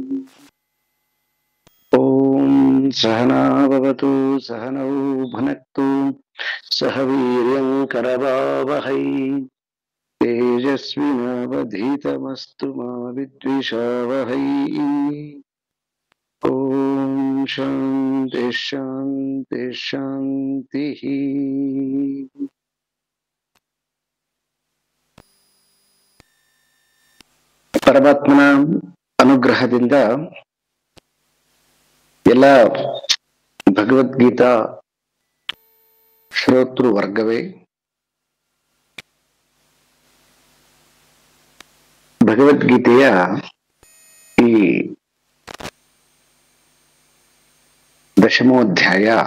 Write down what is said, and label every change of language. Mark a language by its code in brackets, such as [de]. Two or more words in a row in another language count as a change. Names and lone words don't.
[sa] ॐ सहना भवतु सहनौ भुनक्तु सह वीर्यं करवावहै तेजस्विनावधीतमस्तु मा विद्विषावहै। ॐ शान्ति शान्ति शान्तिः। [kn] ಪರಮಾತ್ಮನ ಅನುಗ್ರಹದಿಂದ ಎಲ್ಲ ಭಗವದ್ಗೀತಾ ಶ್ರೋತೃ ವರ್ಗವೇ ಭಗವದ್ಗೀತೆಯ ಈ ದಶಮೋಧ್ಯಾಯ